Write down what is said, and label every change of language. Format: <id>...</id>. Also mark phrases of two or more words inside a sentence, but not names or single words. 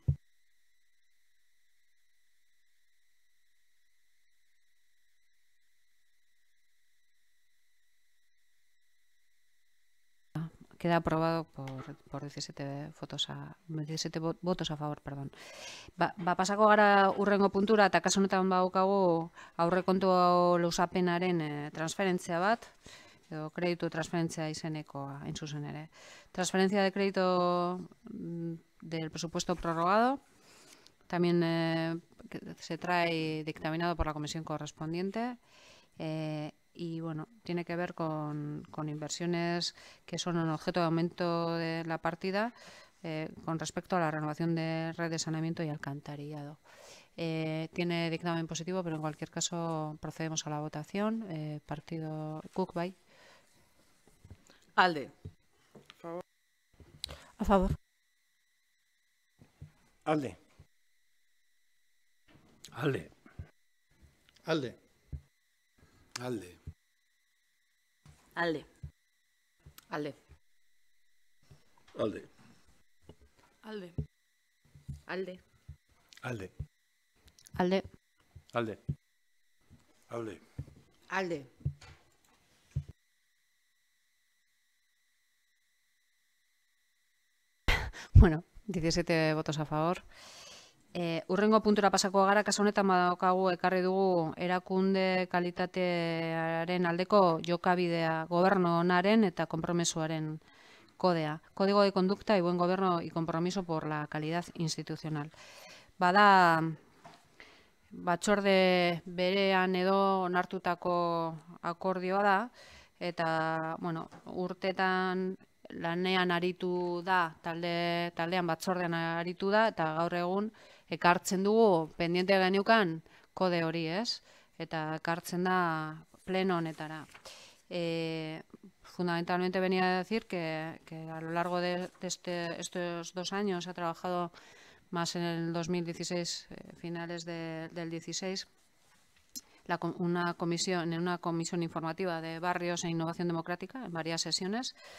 <es>Queda aprobado por 17 votos a favor, perdón.</es> <eu>Pasako gara urrengo puntura, eta kasu honetan badaukagu aurrekontu luzapenaren transferentzia bat, edo kreditu transferentzia izenekoa, hain zuzen ere.</eu> <es>Transferencia de crédito del presupuesto prorrogado, también se trae dictaminado por la comisión correspondiente, y tiene que ver con inversiones que son un objeto de aumento de la partida con respecto a la renovación de red de saneamiento y alcantarillado. Tiene dictamen positivo, pero en cualquier caso procedemos a la votación.</es> <eu>Partido Guk bai. Alde.</eu> <es>A favor.</es> <eu>Alde. Alde. Alde. Alde. Alde. Alde. Alde. Alde. Alde. Alde. Alde. Alde. Alde. Alde.</eu> <es>Bueno, 17 votos a favor.</es> <eu>Urrengo puntura pasako gara, kasu honetan badaukagu ekarri dugu erakunde kalitatearen aldeko jokabidea, gobernu onaren eta konpromesuaren kodea.</eu> <es>Código de conducta y buen gobierno y compromiso por la calidad institucional.</es> <eu>Bada batzorde berean edo onartutako akordioa da, eta urtetan lanean aritu da, taldean batzordean aritu da, eta gaur egun ekartzen dugu pendiente geneukan kode hori, ez? Eta ekartzen da pleno honetara.</eu> <es>Fundamentalmente venía a decir que a lo largo de estos 2 años ha trabajado más en el 2016, finales del 16, en una comisión informativa de barrios e innovación democrática, en varias sesiones,</es>